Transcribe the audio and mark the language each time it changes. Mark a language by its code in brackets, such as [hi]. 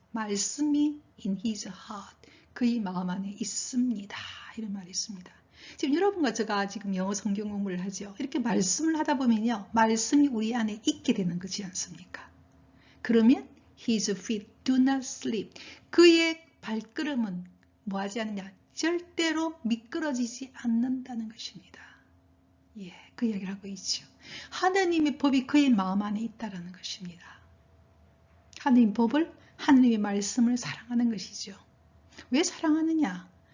[ko] 말씀이 [en] in his heart. [ko] 그의 마음 안에 있습니다. 이런 말이 있습니다. 지금 여러분과 제가 지금 영어 성경 공부를 하죠. 이렇게 말씀을 하다 보면요. 말씀이 우리 안에 있게 되는 거지 않습니까? 그러면 [en] his feet do not slip. [ko] 그의 발걸음은 뭐 하지 않느냐? 절대로 미끄러지지 않는다는 것입니다. 예, 그 이야기를 하고 있죠. 하느님의 법이 그의 마음 안에 있다는 것입니다. 하느님 법을, 하느님의 말씀을 사랑하는 것이죠. 왜 사랑하느냐?